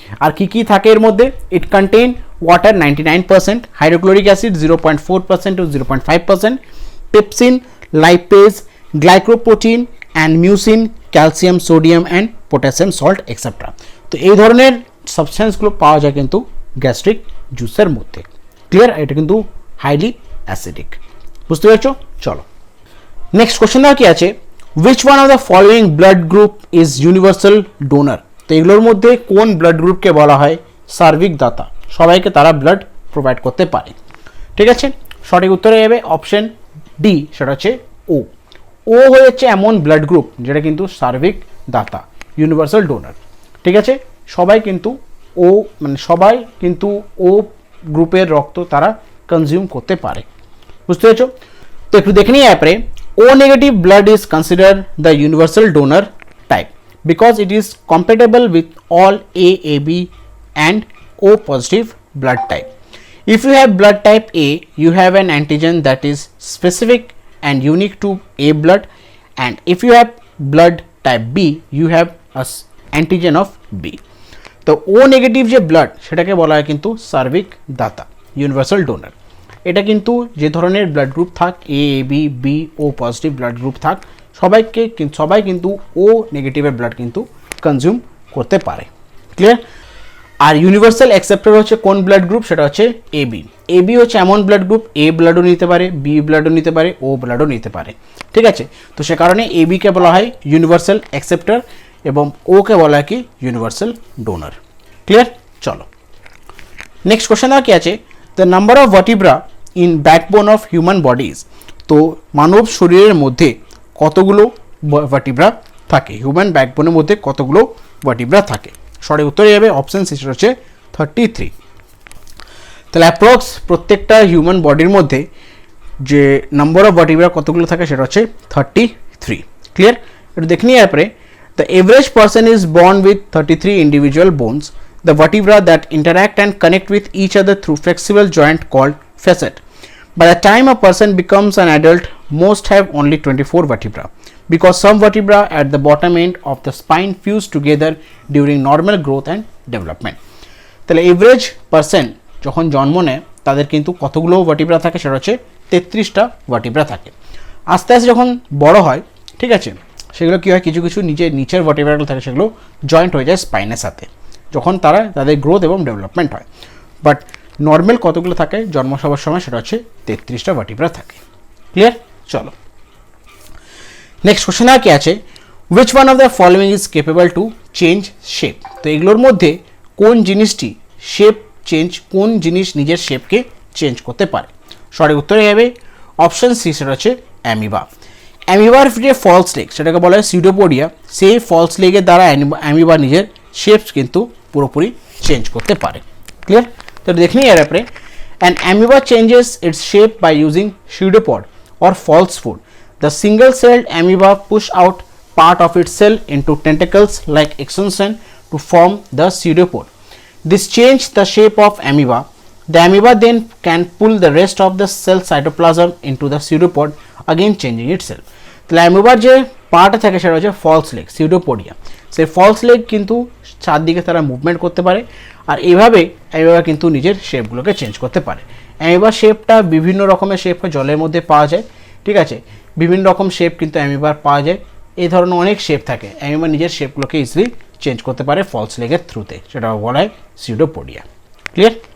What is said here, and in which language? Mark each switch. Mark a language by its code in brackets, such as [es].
[bn] আর কি কি থাকে এর মধ্যে? [en] It contain water 99%, hydrochloric acid 0.4% to 0.5%, pepsin, lipase, glycoprotein and mucin, calcium, sodium and potassium salt etcetera. [bn] তো এই ধরনের সাবস্টেন্সগুলো পাওয়া যায় কিন্তু গ্যাস্ট্রিক জুসের মধ্যে। ক্লিয়ার? এটা কিন্তু হাইলি অ্যাসিডিক। বুঝতে পেরেছো? চলো নেক্সট কোশ্চেন কি আছে, [en] which one of the following blood group is universal donor? [bn] তো এগুলোর মধ্যে কোন ব্লাড গ্রুপকে বলা হয় সার্বিক দাতা? সবাইকে তারা ব্লাড প্রোভাইড করতে পারে। ঠিক আছে, সঠিক উত্তরে যাবে অপশন ডি, সেটা হচ্ছে ও। ও হচ্ছে এমন ব্লাড গ্রুপ যেটা কিন্তু সার্বিক দাতা, ইউনিভার্সাল ডোনার। ঠিক আছে, সবাই কিন্তু ও সবাই কিন্তু ও গ্রুপের রক্ত তারা কনজিউম করতে পারে। বুঝতে পেরেছো? তো একটু দেখে নিই অ্যাপরে, [en] O negative blood is considered the universal donor type because it is compatible with all A, AB and O positive blood type. If you have blood type A, you have an antigen that is specific and unique to A blood, and if you have blood type B, you have a antigen of B. [bn] তো O negative যে blood সেটাকে বলা হয় কিন্তু সার্বিক দাতা, universal donor. এটা কিন্তু যে ধরনের ব্লাড গ্রুপ থাক, এ, বি, বি, ও পজিটিভ ব্লাড গ্রুপ থাক, সবাই কিন্তু ও নেগেটিভের ব্লাড কিন্তু কনজিউম করতে পারে। ক্লিয়ার? আর ইউনিভার্সাল অ্যাকসেপ্টার হচ্ছে কোন ব্লাড গ্রুপ? সেটা হচ্ছে এবি। এবি হচ্ছে এমন ব্লাড গ্রুপ, এ ব্লাডও নিতে পারে, বি ব্লাডও নিতে পারে, ও ব্লাডও নিতে পারে। ঠিক আছে, তো সে কারণে এবিকে বলা হয় ইউনিভার্সাল অ্যাকসেপ্টার এবং ওকে বলা হয় কি ইউনিভার্সাল ডোনার। ক্লিয়ার? চলো নেক্সট কোশ্চেন আর কি আছে, [en] The number of vertebra in backbone of human bodies. [bn] তো মানব শরীরের মধ্যে কতগুলো ভার্টিব্রা থাকে? হিউম্যান ব্যাকবোনের মধ্যে কতগুলো ভার্টিব্রা থাকে? সঠিক উত্তরে যাবে অপশন সি, সেটা হচ্ছে 33। তাহলে অ্যাপ্রক্স প্রত্যেকটা হিউম্যান বডির মধ্যে যে নাম্বার অফ ভার্টিব্রা কতগুলো থাকে সেটা হচ্ছে 33। ক্লিয়ার? একটু দেখে নিই এরপরে, [en] The average person is born with 33 individual bones, the vertebra that interact and connect with each other through flexible joint called facet. By the time a person becomes an adult, most have only 24 vertebra because some vertebra at the bottom end of the spine fuse together during normal growth and development. [bn] তাহলে average person যখন জন্ম নেয় তাদের কিন্তু কতগুলো vertebra থাকে? সেটা হচ্ছে 33টা ভার্টিব্রা থাকে। আস্তে আস্তে যখন বড় হয়, ঠিক আছে, সেগুলো কী হয়, কিছু কিছু নিচের ভার্টিব্রাগুলো থাকে সেগুলো জয়েন্ট হয়ে যায় স্পাইনের সাথে যখন তাদের গ্রোথ এবং ডেভেলপমেন্ট হয়। বাট নর্মাল কতগুলো থাকে জন্ম সবার সময়? সেটা হচ্ছে 33টা ভার্টিব্রা থাকে। ক্লিয়ার? চলো নেক্সট কোশ্চেন আর কি আছে, [en] Which one of the following is capable to change shape? [bn] তো এগুলোর মধ্যে কোন জিনিসটি শেপ চেঞ্জ, কোন জিনিস নিজের শেপকে চেঞ্জ করতে পারে? সঠিক উত্তরে যাবে অপশন সি, সেটা হচ্ছে অ্যামিবা। অ্যামিবার যে ফলস লেগ সেটাকে বলা হয় সিউডোপোডিয়া, সেই ফলস লেগের দ্বারা অ্যামিবা নিজের শেপস কিন্তু পুরোপুরি চেঞ্জ করতে পারে। ক্লিয়ার? তো দেখে নিই এর ব্যাপারে, [en] An amoeba changes its shape by using pseudopod or false food. The single-celled amoeba push out part of its cell into tentacles like extension to form the pseudopod. This change the shape of amoeba. The amoeba then can pull the rest of the cell cytoplasm into the pseudopod, again changing itself. [bn] তাহলে অ্যামিবার যে পার্টটা থাকে সেটা হচ্ছে false leg, pseudopodia. সেই false leg কিন্তু চারদিকে তারা মুভমেন্ট করতে পারে, আর এইভাবে অ্যামিবা কিন্তু নিজের শেপগুলোকে চেঞ্জ করতে পারে। অ্যামিবার শেপটা বিভিন্ন রকমের শেপ জলের মধ্যে পাওয়া যায়, ঠিক আছে, বিভিন্ন রকম শেপ কিন্তু অ্যামিবার পাওয়া যায়, এই ধরনের অনেক শেপ থাকে, অ্যামিবা নিজের শেপগুলোকে ইজিলি চেঞ্জ করতে পারে ফলস লেগের থ্রুতে, সেটা বলা হয় সিউডোপোডিয়া। ক্লিয়ার?